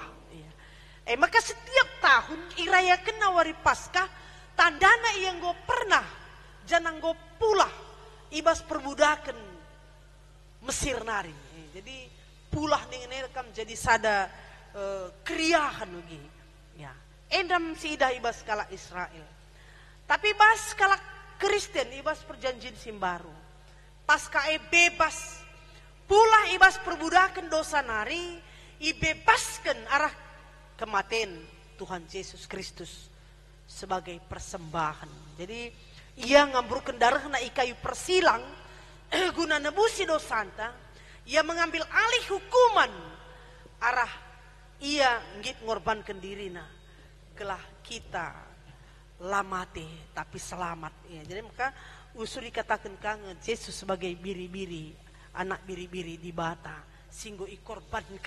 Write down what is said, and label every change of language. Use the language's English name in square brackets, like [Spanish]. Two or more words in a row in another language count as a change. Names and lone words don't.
[Batak Karo] Maka setiap tahun irayakan nawari Paskah tandana yang go pernah janang go pulah ibas perbudakan Mesir nari. Jadi pulah dengan rekam jadi sada kriahan lagi. Ya, endam sidah ibas kala Israel. Tapi bas kala Kristen ibas perjanjian simbaru. [Indonesian] Paskah bebas. [Batak Karo] Pula ibas perbudakan dosa nari, [Indonesian] ibebaskan arah kematian Tuhan Yesus Kristus sebagai persembahan. [Batak Karo] Jadi ia ngamburkan darah na kayu persilang guna nebusi dosanta. [Indonesian] Ia mengambil alih hukuman arah ia ngit ngorbankan dirina. [Batak Karo] Gelah kita lamate tapi selamat. [Indonesian] Ya, jadi [Batak Karo] maka usur [Indonesian] dikatakan kangen Yesus sebagai biri-biri. [Batak Karo] Anak biri-biri di bata singgo ikorbankan.